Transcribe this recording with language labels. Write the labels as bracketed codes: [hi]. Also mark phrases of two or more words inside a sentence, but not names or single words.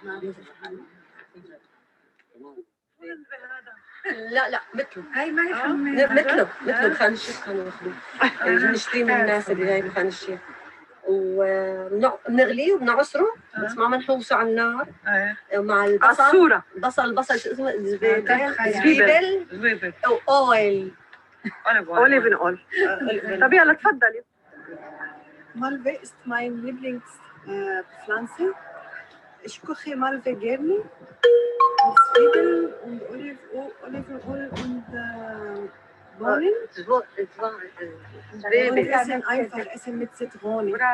[ar] لا مثله هاي ما هي مثله خان الشيخ كانوا ياخذوه نشتري من الناس اللي جايبه خان الشيخ وبنغليه وبنعصره بس ما بنحوسه على النار مع البصل البصل شو اسمه زبيبل او اويل [en] olive oil. [ar] طب يلا تفضلي. [de] Malve ist mein Lieblingspflanze. Ich koche Malve gerne mit Zwiebeln und Olivenöl und Bohnen. Und essen mit Zitrone.